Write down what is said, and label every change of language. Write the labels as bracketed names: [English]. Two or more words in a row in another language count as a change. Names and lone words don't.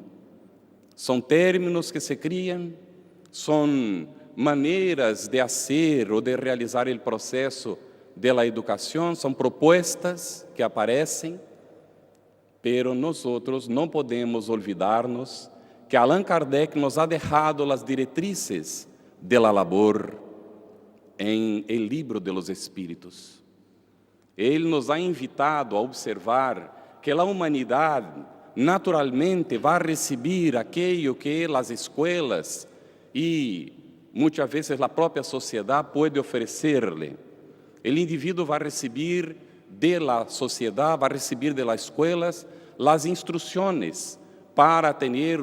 [Portuguese] São términos que se criam, são maneiras de fazer ou de realizar o processo de la educação, são propostas que aparecem, pero nós não podemos olvidar-nos que Allan Kardec [Spanish] nos ha dejado [Portuguese] as diretrizes [Spanish] de la labor [Portuguese] em el libro de los Espíritos. Ele [Spanish] nos ha invitado [Portuguese] a observar que a humanidade naturalmente vai receber aquilo que as escolas e muitas vezes a própria sociedade pode oferecer-lhe. O indivíduo vai receber da sociedade, vai receber das escolas as instruções para ter